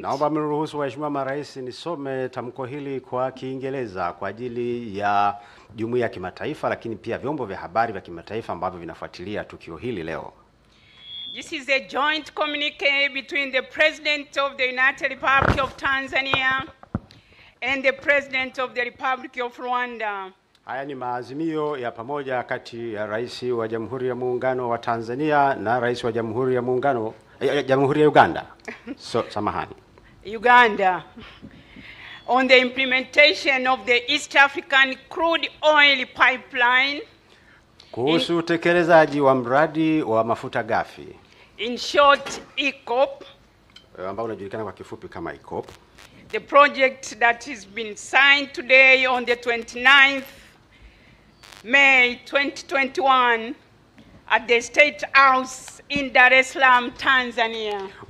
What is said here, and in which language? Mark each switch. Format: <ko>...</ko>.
<sw>Naomba mniruhusu waheshimiwa marais nisome tamko hili kwa Kiingereza kwa ajili ya jumuiya ya kimataifa, lakini pia vyombo vya habari vya kimataifa ambavyo vinafuatilia tukio hili leo.</sw> <en>This is a joint communique between the President of the United Republic of Tanzania and the President of the Republic of Rwanda.</en> <sw>Haya ni maazimio ya pamoja kati ya Rais wa Jamhuri ya Muungano wa Tanzania na Rais wa Jamhuri ya Muungano Jamhuri ya Uganda. Samahani. Uganda.</sw> <en>On the implementation of the East African crude oil pipeline.</en> <sw>Kuhusu utekelezaji wa mradi wa mafuta ghafi.</sw> <en>In short, EACOP.</en> <sw>Ambao unajulikana kwa kifupi kama EACOP.</sw> <en>The project that has been signed today on the 29th May 2021 at the State House in Dar es Salaam, Tanzania.</en>